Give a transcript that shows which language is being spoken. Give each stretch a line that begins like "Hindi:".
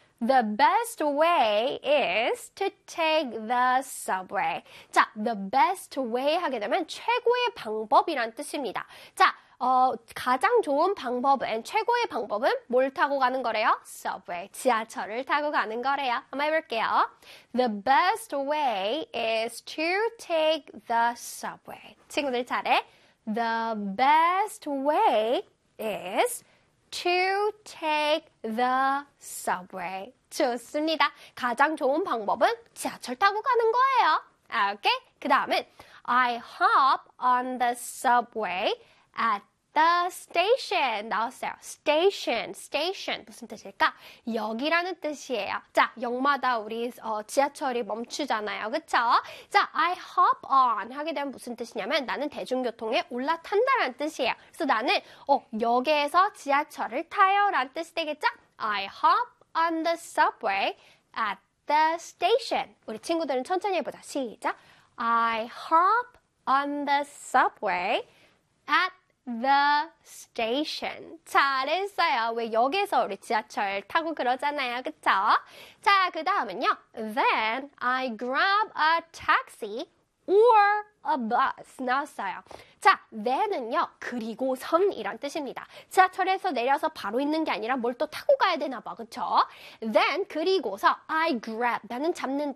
English: The best way is to take the subway.
Korean: 자,
English: the best way
Korean: 하게 되면 최고의 방법이란 뜻입니다. 자, 가장 좋은 방법은, 최고의 방법은 뭘 타고 가는 거래요? Subway, 지하철을 타고 가는 거래요. 한번 해볼게요.
English: The best way is to take the subway.
Korean: 친구들 잘해.
English: The best way is to take the subway.
Korean: 좋습니다. 가장 좋은 방법은 지하철 타고 가는 거예요. 오케이? 그 다음은
English: I hop on the subway at the station.
Korean: 나왔어요.
English: Station. Station.
Korean: 무슨 뜻일까? 역이라는 뜻이에요. 자, 역마다 우리 지하철이 멈추잖아요. 그쵸? 자,
English: I hop on
Korean: 하게 되면 무슨 뜻이냐면 나는 대중교통에 올라탄다라는 뜻이에요. 그래서 나는 역에서 지하철을 타요. 라는 뜻이 되겠죠?
English: I hop on the subway at the station.
Korean: 우리 친구들은 천천히 해보자. 시작.
English: I hop on the subway at the station.
Korean: 잘했어요. 왜 역에서 우리 지하철 타고 그러잖아요. 그쵸? 자, 그 다음은요.
English: Then I grab a taxi or a bus.
Korean: 나왔어요. 자, then은요. 그리고 선이란 뜻입니다. 지하철에서 내려서 바로 있는 게 아니라 뭘 또 타고 가야 되나 봐. 그쵸? Then, 그리고서
English: I grab.
Korean: 나는 잡는다.